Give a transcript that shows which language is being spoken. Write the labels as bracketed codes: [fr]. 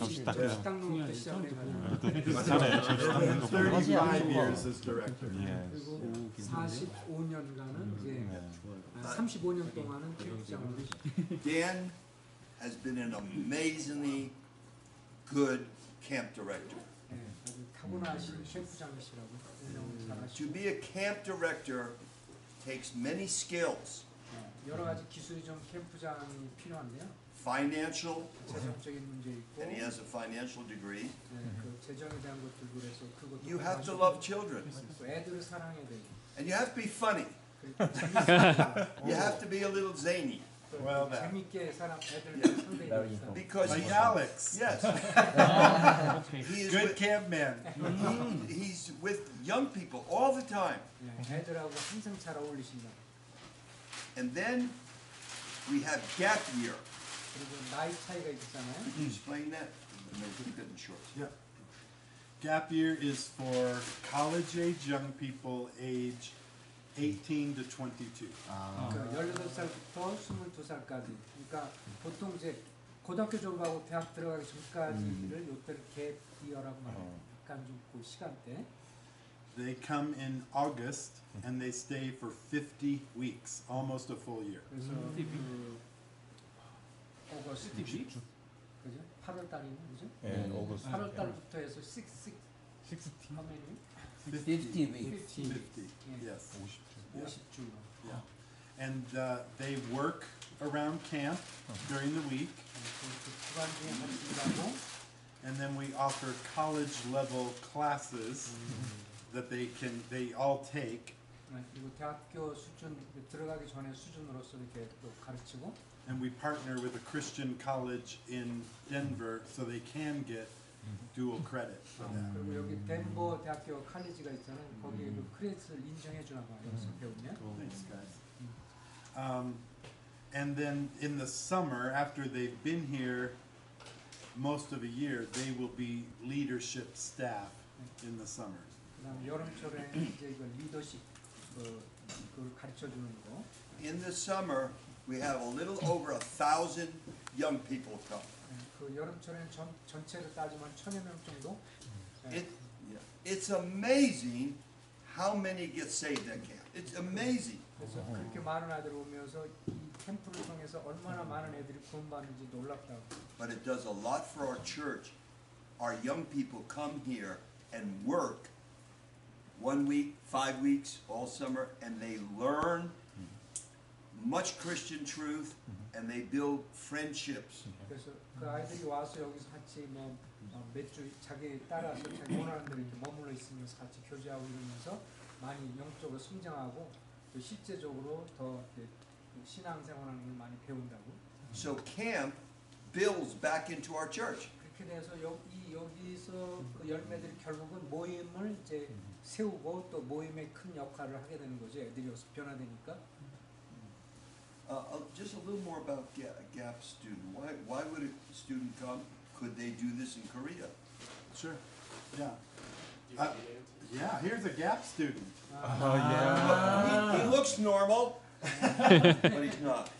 [ko] 식당 노부터 시작해가지고 [en] 35 years as director. [ko] 그리고 45년간은 이제 35년 동안은 교육장을 [en] Dan has been an amazingly good camp director. [ko] 아주 타고나신 캠프장이시라고 운영을 잘하시고 [en] To be a camp director takes many skills. [ko] 여러 가지 기술이 좀 캠프장이 필요한데요. [en] Financial, [ko] 재정적인 문제 있고 [en] and he has a financial degree. [ko] 그 재정에 대한 것들 그래서 그것도 [en] You have to love children, [ko] 또 애들을 사랑해야 되고 [en] and you have to be funny. [ko] 그리고 재밌어야 [en] You have to be a little zany. Well, that. [ko] 재밌게 사람 애들 상대해 [en] Because Like he's, Alex. yes, he is Good with, camp man. he's with young people all the time. [ko] 애들하고 항상 잘 어울리신다. [en] And then we have gap year. [ko] 그리고 나이 차이가 있잖아요. [en] Could you explain that? Maybe keep it in short. Yeah. Gap year is for college age young people age 18 to 22. [ko] 그러니까 18살부터 22살까지. 그러니까 보통 이제 고등학교 졸업하고 대학 들어가기 전까지를 요때를 갭 이어라고 말해요. 약간 좀 그 시간대. [en] They come in August and they stay for 50 weeks, almost a full year. [ko] 그래서 오거스트 그죠? 8월 달이면 그죠? 네, 오거스트. 8월 달부터 해서 6 [en] how many? 50 weeks. 50, [ko] 예. [en] yes. [ko] 50주. [en] Yeah. And they work around camp during the week, [ko] 그 주간 중에 같이 일하고 [en] and then we offer college level classes that they all take, [ko] 그리고 대학교 수준 들어가기 전에 수준으로서 이렇게 또 가르치고 [en] and we partner with a Christian college in Denver so they can get dual credit for that. [ko] 그리고 여기 덴버 대학교 칼리지가 있잖아요. 거기에 그 크레딧을 인정해 주나 봐요. 여기서 배우면. [en] Thanks, guys. And then in the summer, after they've been here most of a year, they will be leadership staff in the summer. [ko] 그다음 여름철에 이제 이거 리더십 그걸 가르쳐 주는 거. [en] In the summer, we have a little over 1,000 young people come. [ko] 그 여름철에는 전체를 따지면 1,000여 명 정도. [en] It's amazing how many get saved at camp. It's amazing. [ko] 그래서 그렇게 많은 아이들이 오면서 이 캠프를 통해서 얼마나 많은 애들이 구원받는지 놀랍다고. [en] But it does a lot for our church. Our young people come here and work 1 week, 5 weeks, all summer, and they learn much Christian truth, and they build friendships. [ko] 그래서 그 아이들이 와서 여기서 같이 몇 주 자기 따라서 자기 원하는 대로 이렇게 머물러 있으면서 같이 교제하고 이러면서 많이 영적으로 성장하고 또 실제적으로 더 신앙생활하는 걸 많이 배운다고. [en] So camp builds back into our church. [ko] 그렇게 돼서 여기서 그 열매들이 결국은 모임을 이제 세우고 또 모임의 큰 역할을 하게 되는 거죠. 애들이 여기서 변화되니까. [en] Just a little more about Gap student. Why would a student come? Could they do this in Korea? Sure. Yeah. Yeah, here's a Gap student. He looks normal, but he's not.